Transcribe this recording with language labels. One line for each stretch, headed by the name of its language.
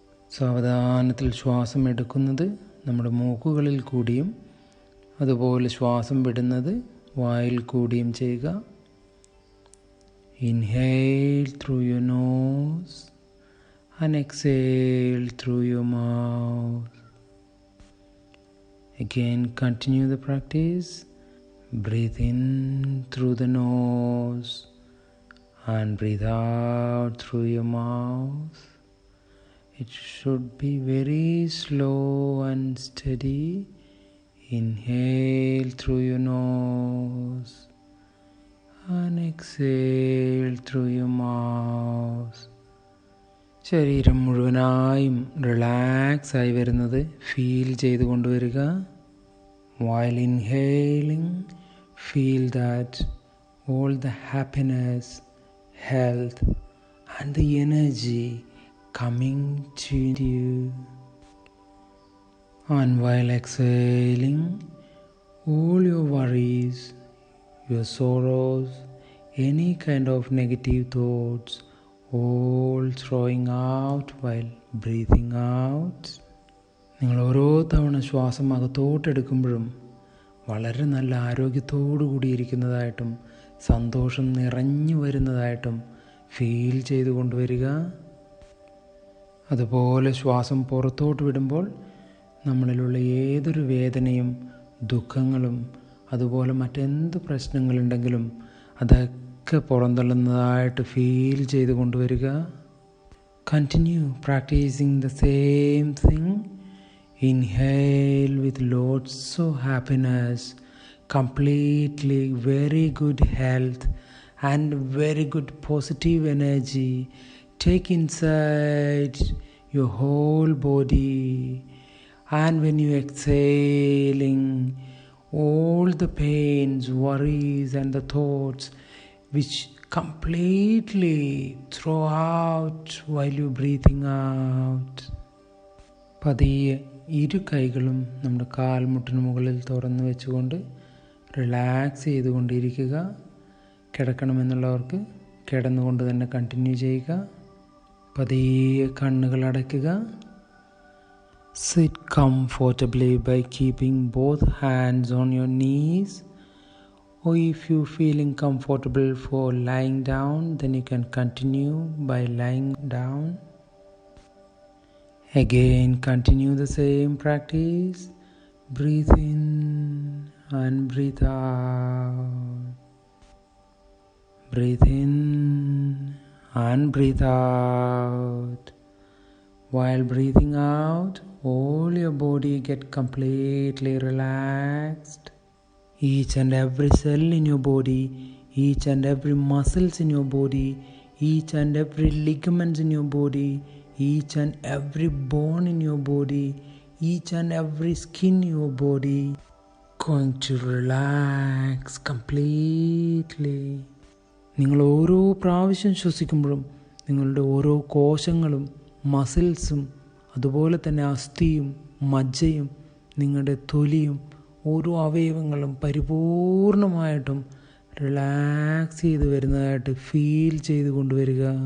Malayalam: സാവധാനത്തിൽ ശ്വാസം എടുക്കുന്നത് നമ്മുടെ മൂക്കുകളിൽ കൂടിയും അതുപോലെ ശ്വാസം വിടുന്നത് വായിൽ കൂടിയും ചെയ്യുക.
English: Inhale through your nose and exhale through your mouth. Again, continue the practice. Breathe in through the nose and breathe out through your mouth. It should be very slow and steady. Inhale through your nose and exhale through your mouth.
Malayalam: ശരീരം മുഴുവനായും relax ആയി വരുന്നത് feel ചെയ്ത് കൊണ്ടുവരിക.
English: While inhaling, feel that all the happiness, health and the energy coming to you. And while exhaling, all your worries, your sorrows, any kind of negative thoughts, all throwing out while breathing out.
Malayalam: നിങ്ങൾ ഓരോ തവണ ശ്വാസം അകത്തോട്ടെടുക്കുമ്പോഴും വളരെ നല്ല ആരോഗ്യത്തോടു കൂടിയിരിക്കുന്നതായിട്ടും സന്തോഷം നിറഞ്ഞു വരുന്നതായിട്ടും feel ചെയ്തു കൊണ്ടുവരിക. അതുപോലെ ശ്വാസം പുറത്തോട്ട് വിടുമ്പോൾ നമ്മളിലുള്ള ഏതൊരു വേദനയും ദുഃഖങ്ങളും അതുപോലെ മറ്റെന്ത് പ്രശ്നങ്ങളുണ്ടെങ്കിലും അതൊക്കെ പുറന്തള്ളുന്നതായിട്ട് ഫീൽ ചെയ്ത് കൊണ്ടുവരിക.
English: Continue practicing the same thing. Inhale with lots of happiness, completely very good health and very good positive energy. Take inside your whole body, and when you exhaling, all the pains, worries and the thoughts which completely throw out while you breathing out.
Malayalam: പതിയെ ഇരു കൈകളും നമ്മുടെ കാൽമുട്ടിന് മുകളിൽ തുറന്നു വെച്ചുകൊണ്ട് relax ചെയ്തുകൊണ്ടിരിക്കുക. കിടക്കണമെന്നുള്ളവർക്ക് കിടന്നുകൊണ്ട് തന്നെ കണ്ടിന്യൂ ചെയ്യുക. പതിയെ കണ്ണുകൾ അടയ്ക്കുക.
English: Sit comfortably by keeping both hands on your knees, or if you feeling comfortable for lying down, then you can continue by lying down. Again, continue the same practice. Breathe in and breathe out. Breathe in and breathe out. While breathing out, all your body get completely relaxed. Each and every cell in your body, each and every muscles in your body, each and every ligaments in your body, each and every bone in your body, each and every skin in your body going to relax completely.
Malayalam: നിങ്ങൾ ഓരോ പ്രാവശ്യം ശ്വസിക്കുമ്പോഴും നിങ്ങളുടെ ഓരോ കോശങ്ങളും മസിൽസും അതുപോലെ തന്നെ അസ്ഥിയും മജ്ജയും നിങ്ങളുടെ തൊലിയും ഓരോ അവയവങ്ങളും പരിപൂർണമായിട്ടും റിലാക്സ് ചെയ്ത് വരുന്നതായിട്ട് ഫീൽ ചെയ്ത് കൊണ്ടുവരിക.